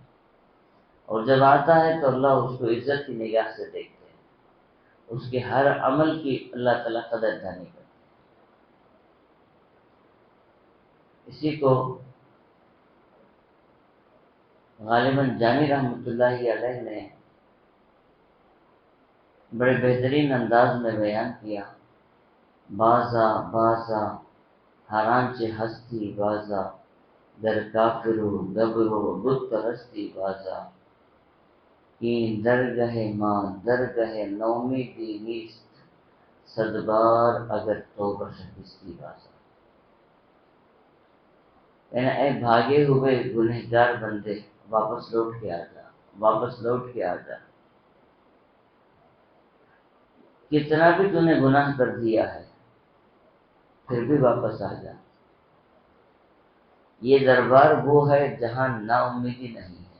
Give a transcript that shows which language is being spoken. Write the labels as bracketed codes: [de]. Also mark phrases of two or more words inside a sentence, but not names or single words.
[ur] اور جب آتا ہے تو اللہ اس کو عزت کی نگاہ سے دیکھتے ہیں، اس کے ہر عمل کی اللہ تعالیٰ قدردانی کرتے ہیں. اسی کو غالباً جامی رحمۃ اللہ علیہ نے بڑے بہترین انداز میں بیان کیا، [fa] بازا بازا ہرانچہ ہستی بازا، در کافرو گبرو بت پرستی بازا، این درگہ ماں درگہ نومیدی نیست، صد بار اگر توبہ شکستی بازا۔ [ur] یعنی اے بھاگے ہوئے گنہگار بندے، واپس لوٹ کے آ جا، واپس لوٹ کے آ جا، کتنا بھی تو نے گناہ کر دیا ہے پھر بھی واپس آ جا۔ یہ دربار وہ ہے جہاں نا امیدی نہیں ہے۔